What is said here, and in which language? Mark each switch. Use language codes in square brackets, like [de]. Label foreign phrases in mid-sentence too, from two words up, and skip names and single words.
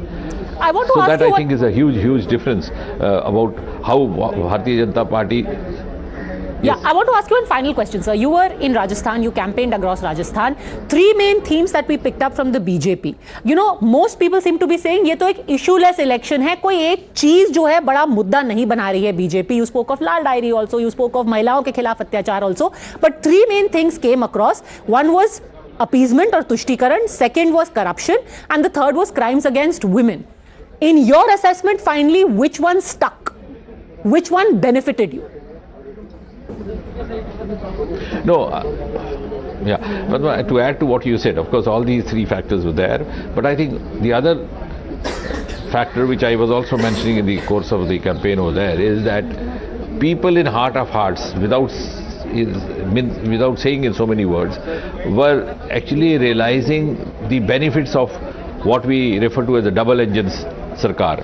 [en] I want to so ask that you I think is a huge difference about how Bharatiya Janata Party. Yeah, I want to ask you one final question, sir. You were in Rajasthan, you campaigned across Rajasthan. 3 main themes that we picked up from the BJP. Most people seem to be saying [hi] ये तो एक [en] issueless election [hi] है, कोई एक चीज जो है बड़ा मुद्दा नहीं बना रही है BJP. [en] You spoke of Lal Diary also, you spoke of [hi] महिलाओं के खिलाफ अत्याचार [en] also. But 3 main things came across. One was appeasement or तुष्टीकरण, second was corruption, and the third was crimes against women. In your assessment, finally, which one stuck? Which one benefited you? No, but to add to what you said, of course, all these 3 factors were there, but I think the other factor which I was also mentioning in the course of the campaign over there is that people in heart of hearts, without saying in so many words, were actually realizing the benefits of what we refer to as a double-engine sarkar.